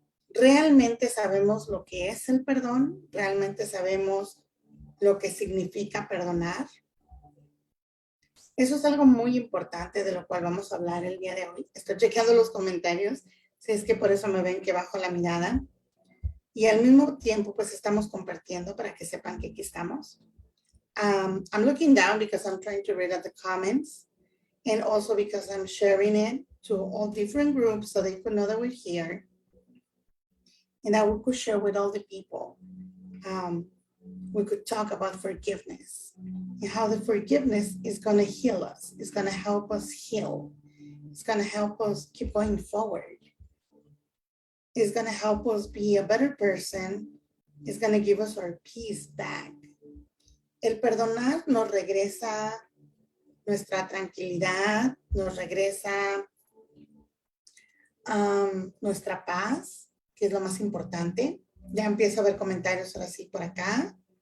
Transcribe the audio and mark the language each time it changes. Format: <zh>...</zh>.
<es>¿Realmente sabemos lo que es el perdón? ¿Realmente sabemos lo que significa perdonar? Eso es algo muy importante de lo cual vamos a hablar el día de hoy. Estoy chequeando los comentarios, si es que por eso me ven que bajo la mirada. Y al mismo tiempo, pues estamos compartiendo para que sepan que aquí estamos.</es> <en>I'm looking down because I'm trying to read out the comments and also because I'm sharing it to all different groups so they could know that we're here and that we could share with all the people. We could talk about forgiveness and how the forgiveness is going to heal us. It's going to help us heal. It's going to help us keep going forward. It's going to help us be a better person. It's going to give us our peace back.</en> <es>El perdonar nos regresa nuestra tranquilidad, nos regresa nuestra paz, que es lo más importante. Ya empiezo a ver comentarios ahora sí por acá.</es>